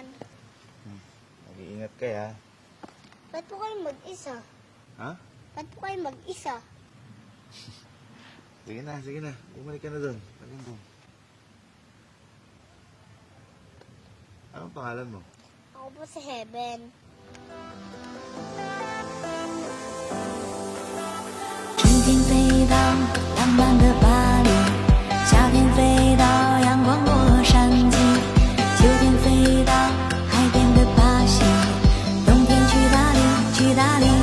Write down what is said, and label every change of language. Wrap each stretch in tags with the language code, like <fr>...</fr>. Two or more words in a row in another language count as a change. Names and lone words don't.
<tl>Mag-iingat ka ha. Ba't po kayo mag-isa? Ha? Ba't po kayo mag-isa? Sige na, sige na. Bumalik ka na doon. Balik doon. Anong pangalan mo? Ako po si Heaven.</tl> <zh>春天飞到浪漫的巴黎，夏天飞到阳光洛杉矶，秋天飞到海边的巴西，冬天去大理，去大理。</zh>